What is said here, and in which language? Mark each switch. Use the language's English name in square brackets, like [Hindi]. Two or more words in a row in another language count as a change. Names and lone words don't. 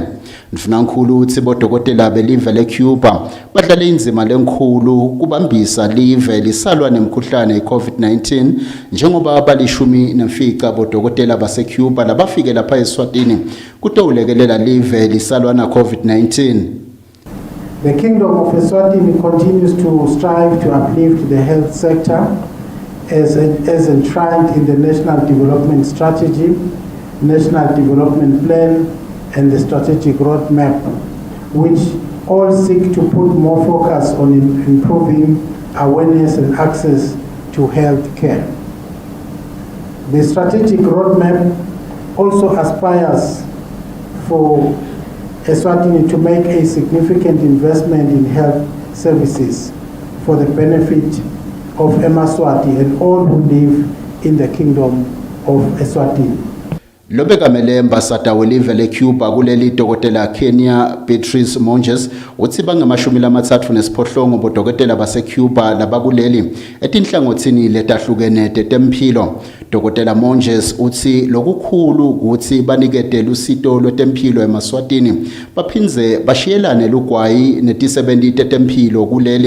[Swati] Mfunankulu uthi bodokotela belive leCuba badlale inzima lenkulu kubambisa live lisalwa nemkhuhlane i-COVID-19 njengoba balishumi nemfica bodokotela baseCuba labafike lapha eSwatini kutowulekelela live lisalwa na COVID-19. [English] The Kingdom of Eswatini continues to strive to uplift the health sector as enshrined in the National Development Strategy, National Development Plan, and the Strategic Roadmap, which all seek to put more focus on improving awareness and access to health care. The Strategic Roadmap also aspires for Eswatini to make a significant investment in health services for the benefit of Emaswati and all who live in the Kingdom of Eswatini. [Swati] Lobeka melemba satawelive leCuba kuleli dokotela Kenya Beatrice Monges uthi bangamashumi lamathathu nesiphohlongo bodokotela baseCuba labakuleli etinhlangothini letahlukene tetempilo. Dokotela Monges uthi lokukhulu ukuthi banikete lusito lwetempilo eMaswatini baphinze bashiyelane lugwayi neti-70 tetempilo kuleli.